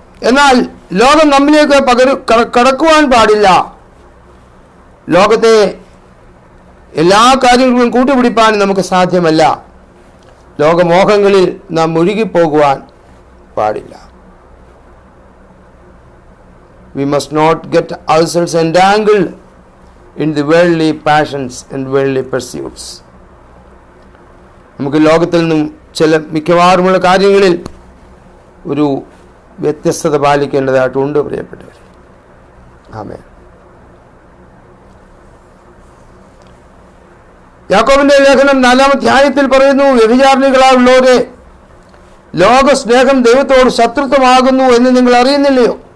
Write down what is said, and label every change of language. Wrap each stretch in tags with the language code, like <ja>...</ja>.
<ml>എന്നാൽ ലോകം നമ്മിലേക്ക് കടക്കുവാൻ പാടില്ല. ലോകത്തെ എല്ലാ കാര്യങ്ങളും കൂട്ടുപിടിപ്പാൻ നമുക്ക് സാധ്യമല്ല. ലോകമോഹങ്ങളിൽ നാം മുഴുകിപ്പോകുവാൻ പാടില്ല.</ml> <en>We must not get ourselves entangled in the worldly passions and worldly pursuits.</en> <ml>നമുക്ക് ലോകത്തിൽ നിന്നും മിക്കവാറുമുള്ള കാര്യങ്ങളിൽ ഒരു വ്യത്യസ്തത പാലിക്കേണ്ടതായിട്ടുണ്ട് പ്രിയപ്പെട്ടവർ. ആമേൻ. യാക്കോബിന്റെ ലേഖനം 4-ാം അധ്യായത്തിൽ പറയുന്നു, വ്യഭിചാരിണികളായുള്ളവരെ, ലോക സ്നേഹം ദൈവത്തോട് ശത്രുത്വമാകുന്നു എന്ന് നിങ്ങൾ അറിയുന്നില്ലയോ?</ml>